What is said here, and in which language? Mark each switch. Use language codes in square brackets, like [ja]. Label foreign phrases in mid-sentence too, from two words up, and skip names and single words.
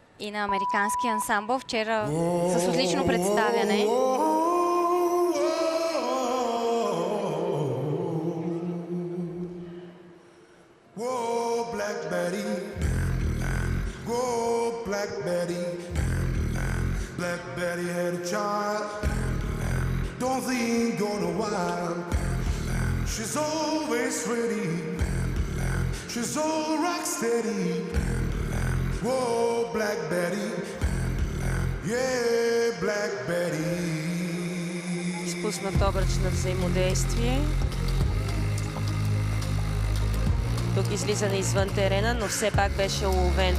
[bg] и на американския ансамбъл вчера с отлично представяне. [en] Black Betty, whoa, Black Betty, Black Betty had a child, don't think gonna wild. She's always ready, she's all rock steady. Whoa, Black Betty, yeah, Black Betty. [bg] Изпуснат обръч на взаимодействие. Тук излизане извън терена, но все пак беше уловен.